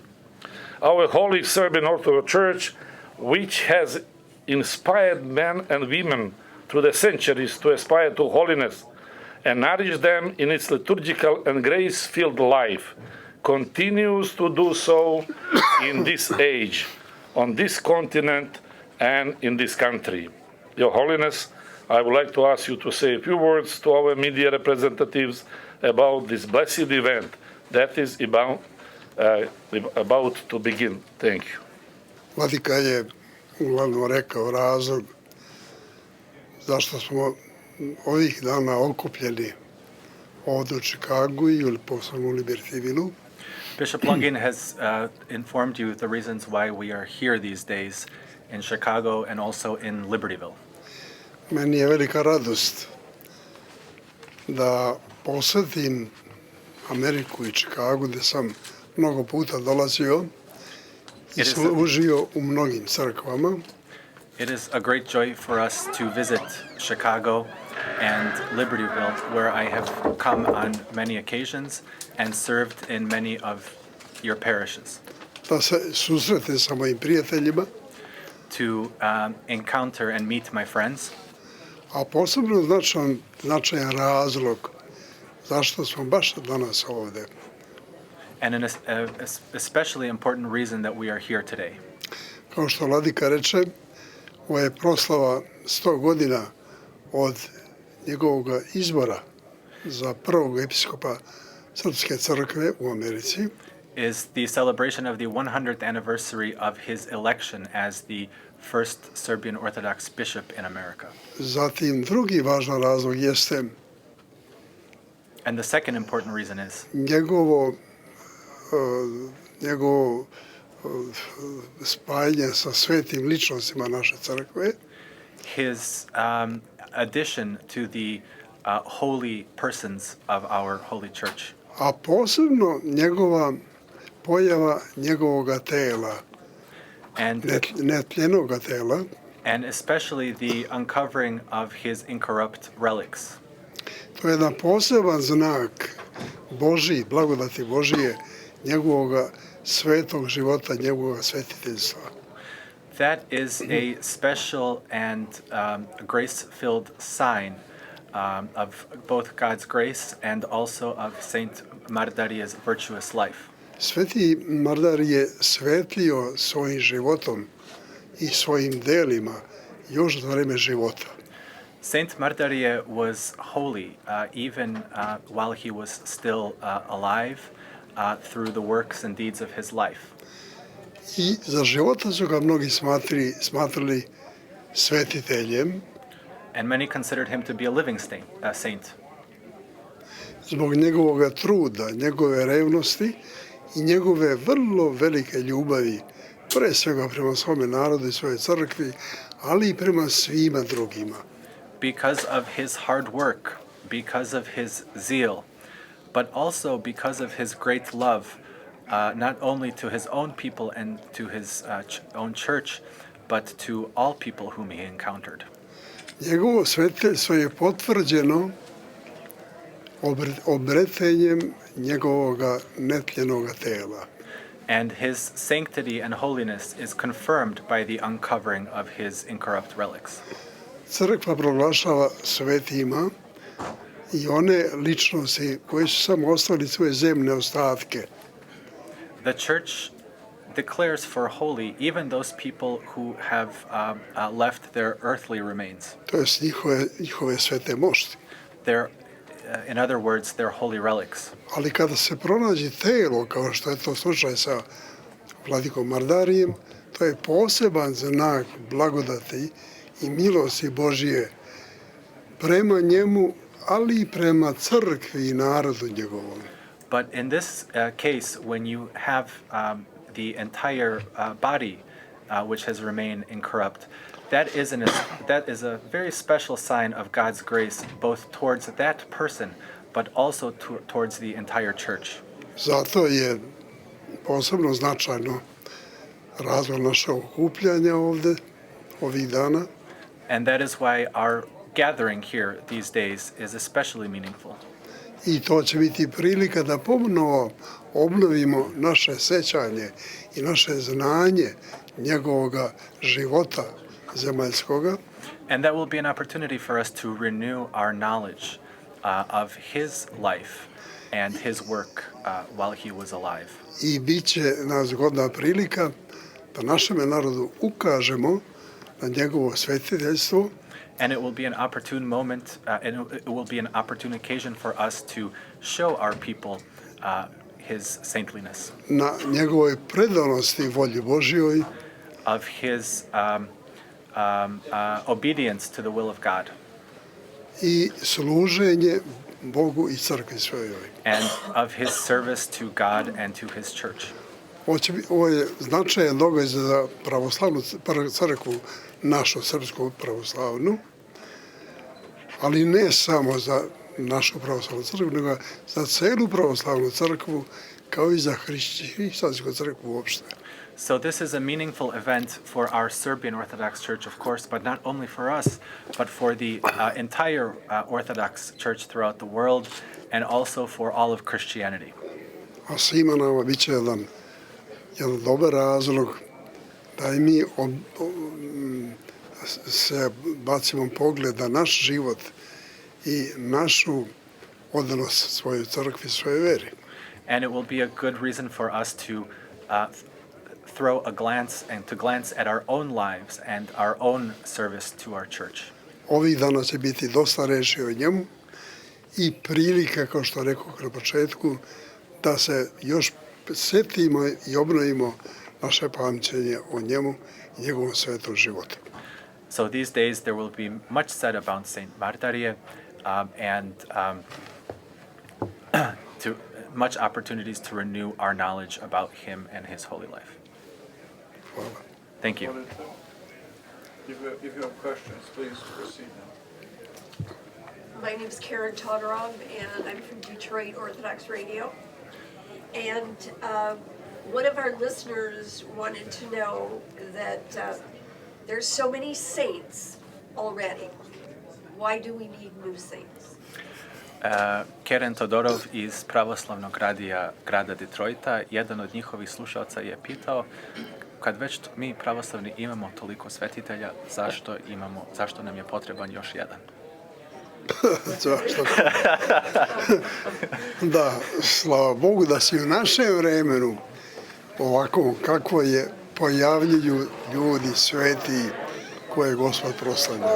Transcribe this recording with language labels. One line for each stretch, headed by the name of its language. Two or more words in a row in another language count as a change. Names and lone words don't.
English: Our Holy Serbian Orthodox Church, which has inspired men and women through the centuries to aspire to holiness and nourish them in its liturgical and grace-filled life, continues to do so in this age, on this continent, and in this country. Your Holiness, I would like to ask you to say a few words to our media representatives about this blessed event that is about to begin. Thank you.
Serbian: Vladika je uglavnom rekao razlog zašto smo ovih dana okupljeni ovdje u Čikagu ili posebno u Libertivilu.
English: Bishop Longin has informed you the reasons why we are here these days in Chicago and also in Libertyville.
Serbian: Meni je velika radost da posjetim Ameriku i Čikagu, gdje sam mnogo puta dolazio i služio u mnogim crkvama.
English: It is a great joy for us to visit Chicago and Libertyville, where I have come on many occasions and served in many of your parishes.
Serbian: Da se susretim sa mojim prijateljima.
English: To encounter and meet my friends.
Serbian: A posebno značajan razlog zašto smo baš danas ovdje.
English: And an especially important reason that we are here today.
Serbian: Kao što vladika reče, ovo je proslava 100 godina od njegovog izbora za prvog episkopa srpske crkve u Americi.
English: Is the celebration of the 100th anniversary of his election as the first Serbian Orthodox bishop in America.
Serbian: Zatim drugi važan razlog jeste
English: and the second important reason is
Serbian: njegovo spajanje sa svetim ličnostima naše crkve.
English: His addition to the holy persons of our holy church.
Serbian: A posebno njegova pojava njegovoga tela, netljenoga tela,
English: and especially the uncovering of his incorrupt relics.
Serbian: To je jedan poseban znak Božji, blagodati Božije, njegovoga svetog života, njegovog svetiteljstva.
English: That is a special and grace-filled sign of both God's grace and also of Saint Mardarija's virtuous life.
Serbian: Sveti Mardar je svetlio svojim životom i svojim delima još za vreme života.
English: Saint Mardarija was holy even while he was still alive through the works and deeds of his life.
Serbian: I za života su ga mnogi smatrali svetiteljem.
English: And many considered him to be a living saint.
Serbian: Zbog njegovog truda, njegove revnosti i njegove vrlo velike ljubavi, pre svega prema svome narodu i svojoj crkvi, ali i prema svima drugima.
English: Because of his hard work, because of his zeal, but also because of his great love, not only to his own people and to his own church, but to all people whom he encountered.
Serbian: Njegovo sveteljstvo je potvrđeno obretenjem njegovoga netljenoga tela.
English: And his sanctity and holiness is confirmed by the uncovering of his incorrupt relics.
Serbian: Crkva proglašava svetima i one ličnosti koje su samo ostavili svoje zemne ostatke.
English: The church declares for holy even those people who have left their earthly remains.
Serbian: To jest njihove svete mošti.
English: In other words, their holy relics.
Serbian: Ali kada se pronađe telo, kao što je to slučaj sa vladikom Mardarijem, to je poseban znak blagodati i milosti Božije prema njemu, ali i prema crkvi i narodu njegovom.
English: But in this case, when you have the entire body which has remained incorrupt, that is a very special sign of God's grace, both towards that person, but also towards the entire church.
Serbian: Zato je posebno značajno razlog našeg okupljanja ovde, ovih dana.
English: And that is why our gathering here these days is especially meaningful.
Serbian: I to će biti prilika da ponovo obnovimo naše sećanje i naše znanje njegovoga života zemaljskoga.
English: And that will be an opportunity for us to renew our knowledge of his life and his work while he was alive.
Serbian: I bit će nas zgodna prilika da našem narodu ukažemo na njegovo svetiteljstvo.
English: And it will be an opportune moment, and it will be an opportune occasion for us to show our people his saintliness.
Serbian: Na njegovoj predanosti volji Božjoj.
English: Of his obedience to the will of God.
Serbian: I služenje Bogu i crkvi svojoj.
English: and of his service to God and to his church.
Serbian: Ovo je značajan događaj za pravoslavnu crkvu, našu srpsku pravoslavnu, ali ne samo za našu pravoslavnu crkvu, nego za celu pravoslavnu crkvu, kao i za hrišćansku crkvu uopšte.
English: So this is a meaningful event for our Serbian Orthodox Church, of course, but not only for us, but for the entire Orthodox Church throughout the world, and also for all of Christianity.
Serbian: A svima nama bit će jedan dobar razlog da i mi se bacimo pogled na naš život i našu odanost svojoj crkvi, svojoj veri.
English: And it will be a good reason for us to throw a glance and to glance at our own lives and our own service to our church.
Serbian: Ovih dana će biti dosta reči o njemu i prilika, kao što rekao na početku, da se još setimo i obnovimo naše pamćenje o njemu i njegovom svetom životu.
English: So these days there will be much said about Saint Mardarија, and to much opportunities to renew our knowledge about him and his holy life.
Serbian: Hvala.
English: Thank you. If you have questions, please proceed now. My name is Karen Todorov, and I'm from Detroit Orthodox Radio. And one of our listeners wanted to know that there's so many saints already. Why do we need new saints?
Serbian: Karen Todorov iz pravoslavnog radija grada Detroita, jedan od njihovih slušalca je pitao, kad već mi pravoslavni imamo toliko svetitelja, zašto nam je potreban još jedan? Da, slava Bogu da se u našem vremenu ovako kako je pojavljuju ljudi sveti koje je Gospod proslavljao.